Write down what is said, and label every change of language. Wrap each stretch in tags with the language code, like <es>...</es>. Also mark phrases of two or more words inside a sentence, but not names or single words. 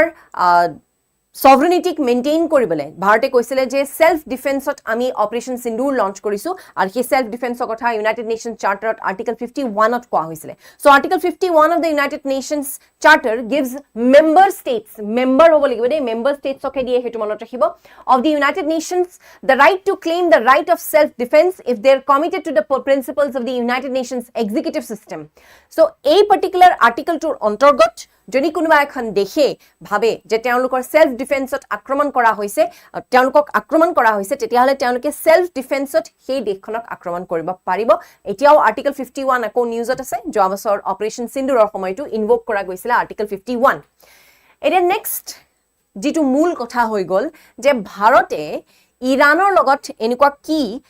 <as>সভৰেনিটিক মেইনটেইন কৰিবলৈ ভাৰতে কৈছিলে যে</as> <en>self defence</en> <as>আমি অপাৰেচন সিন্দুৰ লঞ্চ কৰিছো আৰু সেই</as> <en>self defence</en> <as>কথা ইউনাইটেড নেশনস চাৰ্টাৰত আৰ্টিকল 51 ত কোৱা হৈছিল</as> <en>so Article 51 of the United Nations charter gives member states member</en> <as>হ'ব লাগিব দেই</as> <en>member states</en> <as>দিয়ে হেতু মনত ৰাখিব</as> <en>of the United Nations the right to claim the right of self defence if they are committed to the principles of the United Nations executive system so এই particular article</en> <as>অন্তৰ্গত যদি কোনোবা এখন দেশে ভাবে যে তেওঁলোকৰ</as> <en>self defence</en> <as>আক্ৰমণ কৰা হৈছে তেওঁলোকক আক্ৰমণ কৰা হৈছে তেতিয়াহলে তেওঁলোকে</as> <en>self defence</en> <as>সেই দেশখনক আক্ৰমণ কৰিব পাৰিব এতিয়াও আৰ্টিকল 51 আকৌ নিউজত আছে যোৱা বছৰ অপাৰেচন সিন্দুৰৰ সময়টো ইনভোক কৰা গৈছিল আৰ্টিকল 51 এটা নেক্সট যেটো মূল কথা হৈ গল যে ভাৰতে ইৰানৰ লগত এনেকুৱা কি</as>